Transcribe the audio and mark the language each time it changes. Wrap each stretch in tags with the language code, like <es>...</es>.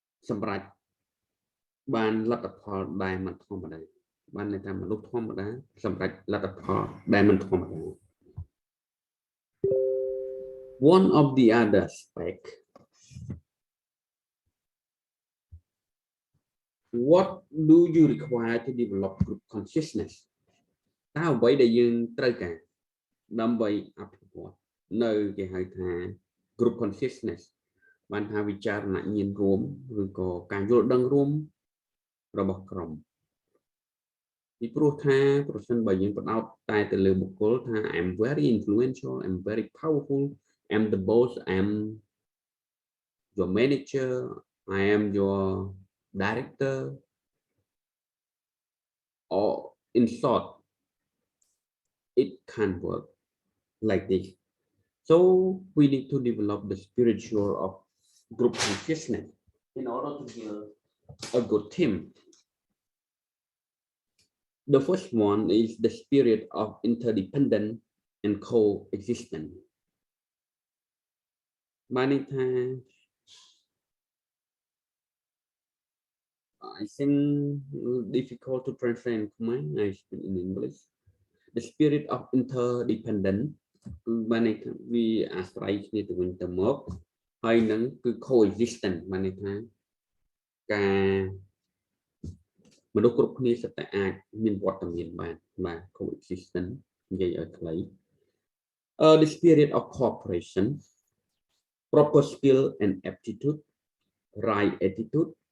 <km>សម្រេចបានលទ្ធផលដែលមិនធម្មតាបានន័យថាមនុស្សធម្មតាសម្រេចលទ្ធផលដែលមិនធម្មតា</km> <en>One of the other aspects, what do you require to develop group consciousness?</en> <km>តើអ្វីដែលយើងត្រូវការដើម្បីអភិវឌ្ឍនៅគេហៅថា</km> <en>group consciousness</en> <km>បានថាវិចារណញ្ញាណរួមឬក៏ការយល់ដឹងរួមរបស់ក្រុម ពីព្រោះថាប្រសិនបើយើងបដោតតែទៅលើបុគ្គលថា</km> <en>I'm very influential I'm very powerful I'm the boss I'm your manager I am your director or in short it can't work like this so we need to develop the spiritual of group consciousness in order to build a good team. The first one is the spirit of interdependence and coexistence. Many times, I think difficult to translate in Khmer, I speak in English. The spirit of interdependence</en> <km>គឺបានន័យថាវាអាស្រ័យគ្នាទៅវិញទៅមកហើយនឹងគឺ</km> <en>coexistence</en> <km>បានន័យថាការមនុស្សគ្រប់គ្នាសុទ្ធតែអាចមានវត្តមានបានបាទ</km> <en>coexistence</en> <km>និយាយឲ្យខ្លី</km> <en>the spirit of cooperation proper skill and aptitude right attitude</en>